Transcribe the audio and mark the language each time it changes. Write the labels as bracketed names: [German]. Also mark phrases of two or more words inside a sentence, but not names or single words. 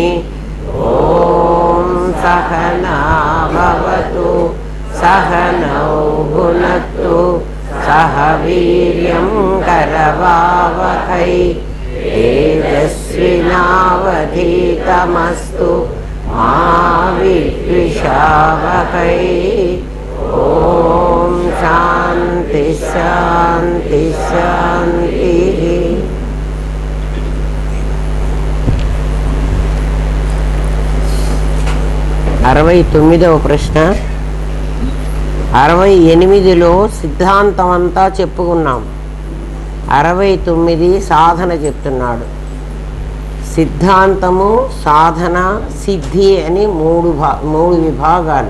[Sanskrit] ॐ सहना भवतु सहनौ भुनक्तु सह वीर्यं करवावहै तेजस्विनावधीतमस्तु मा विद्विषावहै। ॐ शान्ति शान्ति शान्तिः। [Telugu] 69వ ప్రశ్న. 68లో సిద్ధాంతం అంతా చెప్పుకున్నాం. 69 సాధన చెప్తున్నాడు. సిద్ధాంతము, సాధన, సిద్ధి అని మూడు విభాగాలు.